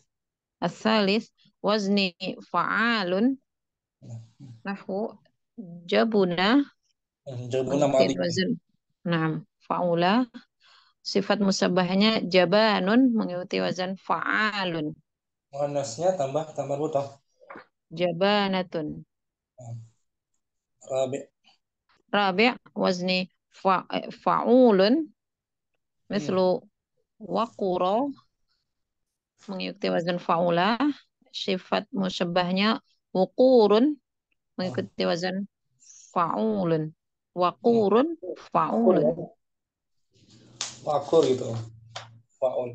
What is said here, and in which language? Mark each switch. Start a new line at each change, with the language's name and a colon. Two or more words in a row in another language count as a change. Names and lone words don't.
Arabic: الثالث وزن فعل نحو جبن Jabuna
Indonesian: mengikuti madi. wazan. Nah, fa'ula. Sifat musabahnya jabanun mengikuti wazan fa'alun. Manasnya tambah tambah buta.
Arabic: Jabanatun. Rabi. الرابع وزن فعول Hmm. mislu
Indonesian: waqura mengikuti wazan fa'ula. Sifat musyabahnya wuqurun mengikuti wazan fa'ulun. Hmm.
Arabic: Waqurun Wakur fa'ulun.
Indonesian: ya. Wakur gitu. Fa'ul.